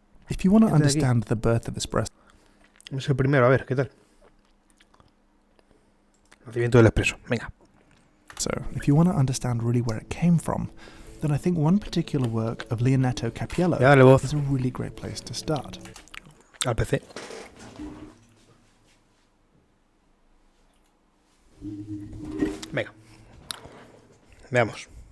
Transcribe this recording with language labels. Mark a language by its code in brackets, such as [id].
[en] If you want to understand the birth of espresso. [es] Vamos el primero, a ver, ¿qué tal? Nacimiento del expreso. Venga. [en] So, if you want to understand really where it came from, then I think one particular work of Leonetto Cappiello is a really great place to start. [es] Al PC. Venga. Veamos.